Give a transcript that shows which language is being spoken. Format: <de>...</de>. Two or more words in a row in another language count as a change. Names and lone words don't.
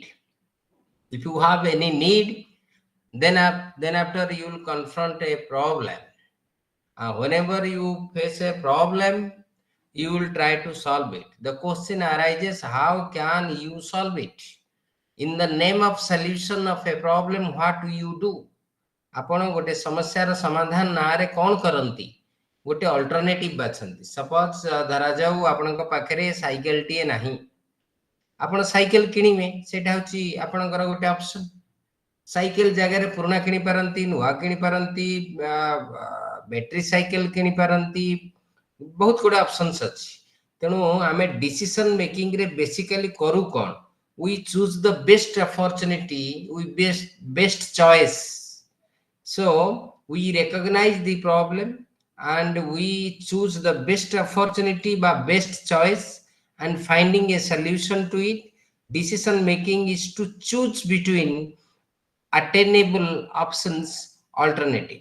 <en>If you have any need, then after you will confront a problem. Whenever you face a problem, you will try to solve it. The question arises, how can you solve it? In the name of solution of a problem, what do you do?</en> <or>ଆପଣ ଗୋଟେ ସମସ୍ୟାର ସମାଧାନ ନାଁ ରେ କଣ କରନ୍ତି? ଗୋଟେ ଅଲ୍ଟରନେଟିଭ ବାଛନ୍ତି. ସପୋଜ ଧରା ଯାଉ ଆପଣଙ୍କ ପାଖରେ ସାଇକେଲ ଟି ନାହିଁ, ଆପଣ ସାଇକେଲ କିଣିମେ, ସେଇଟା ହଉଚି ଆପଣଙ୍କର ଗୋଟେ ଅପସନ. ସାଇକେଲ ଜାଗା ରେ ପୁରୁଣା କିଣି ପାରନ୍ତି, ନୂଆ କିଣି ପାରନ୍ତି, नुआ किनी पारंती,</or> <en>battery cycle</en> <or>କିଣି ପାରନ୍ତି, ବହୁତ ଗୁଡ଼ା ଅପସନ୍ସ ଅଛି. ତେଣୁ ଆମେ</or> <en>decision making</en> <or>ରେ ବେସିକାଲି କରୁ କଣ?</or> <en>We choose the best opportunity, we best choice. So we recognize the problem and we choose the best opportunity by best choice and finding a solution to it. Decision making is to choose between attainable options, alternative.</en>